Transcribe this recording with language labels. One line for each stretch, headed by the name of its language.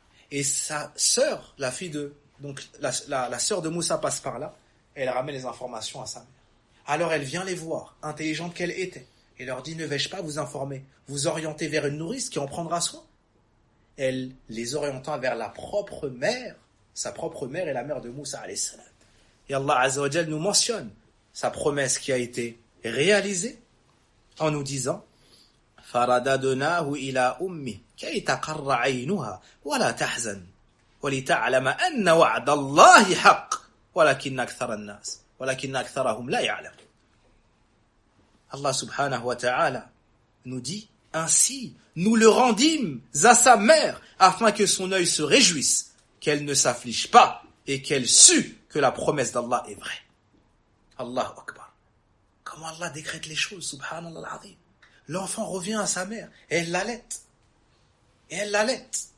French: Et sa sœur, la sœur de Moussa passe par là, et elle ramène les informations à sa mère. Alors elle vient les voir, intelligente qu'elle était, et leur dit, ne vais-je pas vous informer, vous orienter vers une nourrice qui en prendra soin? Elle les orientant vers la propre mère, sa propre mère et la mère de Moussa alayhi salam. Et Allah Azza wa Jal nous mentionne sa promesse qui a été réalisée en nous disant
Arabic: فَرَدَدُنَاهُ إِلَىٰ أُمِّ كَيْ تَقَرَّ عَيْنُهَا وَلَا تَحْزَنْ وَلِتَعْلَمَ أَنَّ وَعْدَ اللَّهِ حَقٍّ وَلَكِنَّ أَكْثَرَهُمْ لَا يَعْلَمُ.
French: Allah subhanahu wa ta'ala nous dit, ainsi nous le rendîmes à sa mère afin que son œil se réjouisse, qu'elle ne s'afflige pas et qu'elle sue que la promesse d'Allah est vraie. Allahu Akbar. Comment Allah décrète les choses, subhanallah al-azim. L'enfant revient à sa mère, et elle l'allait. Et elle l'allait.